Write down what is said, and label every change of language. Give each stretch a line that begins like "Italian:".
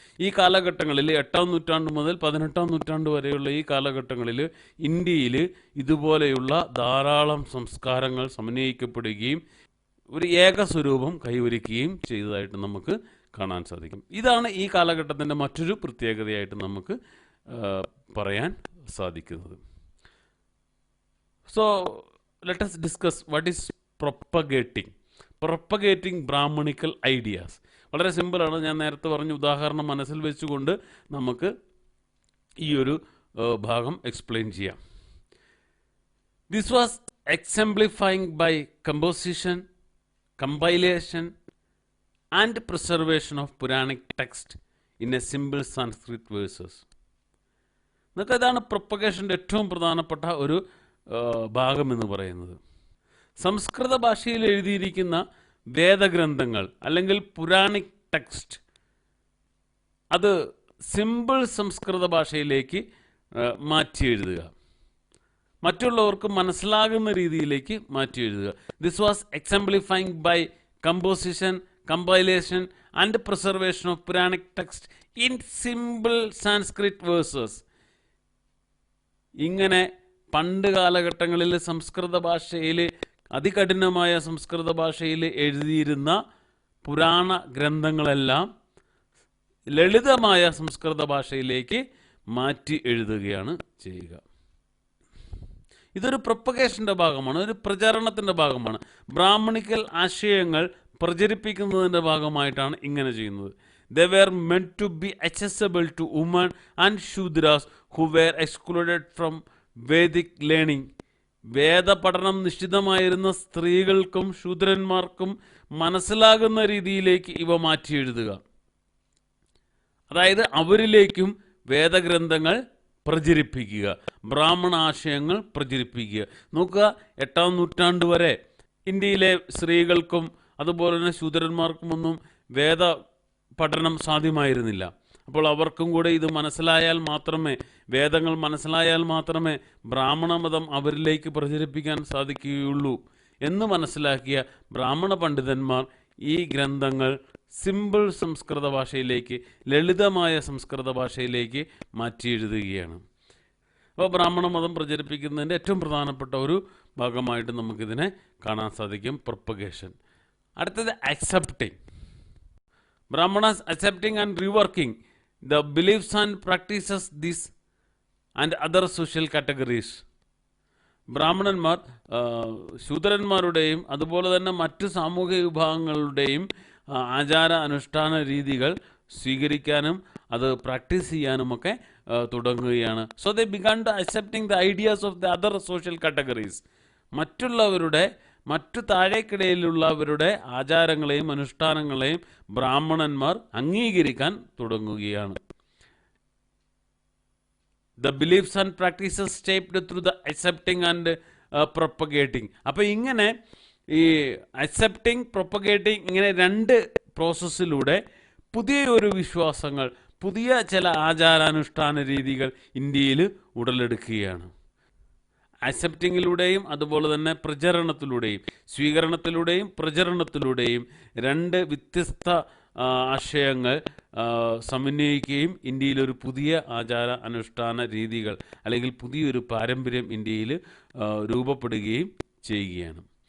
Malayalam: ഈ കാലഘട്ടങ്ങളിൽ 8-ാം നൂറ്റാണ്ട് മുതൽ 18-ാം നൂറ്റാണ്ട് വരെയുള്ള ഈ കാലഘട്ടങ്ങളിൽ ഇന്ത്യയിൽ ഇതുപോലെയുള്ള ധാരാളം സംസ്കാരങ്ങൾ സമന്വയിക്കപ്പെടുകയും ഒരു ഏകസ്വരൂപം കൈവരിക്കുകയും ചെയ്തതായിട്ട് നമുക്ക് കാണാൻ സാധിക്കും. ഇതാണ് ഈ കാലഘട്ടത്തിൻ്റെ മറ്റൊരു പ്രത്യേകതയായിട്ട് നമുക്ക് പറയാൻ സാധിക്കുന്നത്.
English: So let us discuss what is propagating Brahmanical ideas.
Malayalam: വളരെ സിമ്പിളാണ്. ഞാൻ നേരത്തെ പറഞ്ഞ ഉദാഹരണം മനസ്സിൽ വെച്ചുകൊണ്ട് നമുക്ക് ഈ ഒരു ഭാഗം എക്സ്പ്ലെയിൻ ചെയ്യാം.
English: This was exemplifying by composition, compilation and preservation of Puranic text in a simple Sanskrit verses.
Malayalam: എന്നൊക്കെ ഇതാണ് പ്രൊപ്പഗേഷൻ്റെ ഏറ്റവും പ്രധാനപ്പെട്ട ഒരു ഭാഗം എന്ന് പറയുന്നത്. സംസ്കൃത ഭാഷയിൽ എഴുതിയിരിക്കുന്ന വേദഗ്രന്ഥങ്ങൾ അല്ലെങ്കിൽ പുരാണിക് ടെക്സ്റ്റ് അത് സിമ്പിൾ സംസ്കൃത ഭാഷയിലേക്ക് മാറ്റി എഴുതുക, മറ്റുള്ളവർക്ക് മനസ്സിലാകുന്ന രീതിയിലേക്ക് മാറ്റി എഴുതുക.
English: This was exemplifying by composition, compilation and preservation of Puranic text in simple Sanskrit verses.
Malayalam: ഇങ്ങനെ പണ്ട് കാലഘട്ടങ്ങളിൽ സംസ്കൃത ഭാഷയിൽ, അതികഠിനമായ സംസ്കൃത ഭാഷയിൽ എഴുതിയിരുന്ന പുരാണ ഗ്രന്ഥങ്ങളെല്ലാം ലളിതമായ സംസ്കൃത ഭാഷയിലേക്ക് മാറ്റി എഴുതുകയാണ് ചെയ്യുക. ഇതൊരു പ്രൊപ്പഗേഷൻ്റെ ഭാഗമാണ്, ഒരു പ്രചാരണത്തിൻ്റെ ഭാഗമാണ്. ബ്രാഹ്മണിക്കൽ ആശയങ്ങൾ പ്രചരിപ്പിക്കുന്നതിൻ്റെ ഭാഗമായിട്ടാണ് ഇങ്ങനെ ചെയ്യുന്നത്.
English: They were meant to be accessible to women and Shudras who were excluded from Vedic learning.
Malayalam: വേദപഠനം നിശ്ചിതമായിരുന്ന സ്ത്രീകൾക്കും ശൂദ്രന്മാർക്കും മനസ്സിലാകുന്ന രീതിയിലേക്ക് ഇവ മാറ്റി എഴുതുക. അതായത് അവരിലേക്കും വേദഗ്രന്ഥങ്ങൾ പ്രചരിപ്പിക്കുക, ബ്രാഹ്മണ ആശയങ്ങൾ പ്രചരിപ്പിക്കുക. നോക്കുക, 8-ാം നൂറ്റാണ്ട് വരെ ഇന്ത്യയിലെ സ്ത്രീകൾക്കും അതുപോലെ തന്നെ ശൂദ്രന്മാർക്കുമൊന്നും വേദ പഠനം സാധ്യമായിരുന്നില്ല. അപ്പോൾ അവർക്കും കൂടെ ഇത് മനസ്സിലായാൽ മാത്രമേ, വേദങ്ങൾ മനസ്സിലായാൽ മാത്രമേ ബ്രാഹ്മണ മതം അവരിലേക്ക് പ്രചരിപ്പിക്കാൻ സാധിക്കുകയുള്ളൂ എന്ന് മനസ്സിലാക്കിയ ബ്രാഹ്മണ പണ്ഡിതന്മാർ ഈ ഗ്രന്ഥങ്ങൾ സിമ്പിൾ സംസ്കൃത ഭാഷയിലേക്ക്, ലളിതമായ സംസ്കൃത ഭാഷയിലേക്ക് മാറ്റി എഴുതുകയാണ്. അപ്പോൾ ബ്രാഹ്മണ മതം പ്രചരിപ്പിക്കുന്നതിൻ്റെ ഏറ്റവും പ്രധാനപ്പെട്ട ഒരു ഭാഗമായിട്ട് നമുക്കിതിനെ കാണാൻ സാധിക്കും, പ്രൊപ്പഗേഷൻ. അടുത്തത് accepting.
English: Brahmanas accepting and reworking the beliefs and practices this and other social categories.
Malayalam: ബ്രാഹ്മണന്മാർ ശൂദ്രന്മാരുടെയും അതുപോലെ തന്നെ മറ്റു സാമൂഹിക വിഭാഗങ്ങളുടെയും ആചാര അനുഷ്ഠാന രീതികൾ സ്വീകരിക്കാനും അത് പ്രാക്ടീസ് ചെയ്യാനുമൊക്കെ തുടങ്ങുകയാണ്.
English: So they begin to accepting the ideas of the other social categories.
Malayalam: മറ്റുള്ളവരുടെ, മറ്റു താഴേക്കിടയിലുള്ളവരുടെ ആചാരങ്ങളെയും അനുഷ്ഠാനങ്ങളെയും ബ്രാഹ്മണന്മാർ അംഗീകരിക്കാൻ തുടങ്ങുകയാണ്.
English: The beliefs and practices shaped through the accepting and propagating.
Malayalam: അപ്പോൾ ഇങ്ങനെ ഈ അക്സെപ്റ്റിംഗ്, പ്രൊപ്പഗേറ്റിംഗ്, ഇങ്ങനെ രണ്ട് പ്രോസസ്സിലൂടെ പുതിയൊരു വിശ്വാസങ്ങൾ, പുതിയ ചില ആചാരാനുഷ്ഠാന രീതികൾ ഇന്ത്യയിൽ ഉടലെടുക്കുകയാണ്. അക്സെപ്റ്റിങ്ങിലൂടെയും അതുപോലെ തന്നെ പ്രചരണത്തിലൂടെയും, സ്വീകരണത്തിലൂടെയും പ്രചരണത്തിലൂടെയും രണ്ട് വ്യത്യസ്ത ആശയങ്ങൾ സമന്വയിക്കുകയും ഇന്ത്യയിലൊരു പുതിയ ആചാര അനുഷ്ഠാന രീതികൾ അല്ലെങ്കിൽ പുതിയൊരു പാരമ്പര്യം ഇന്ത്യയിൽ രൂപപ്പെടുകയും ചെയ്യുകയാണ്.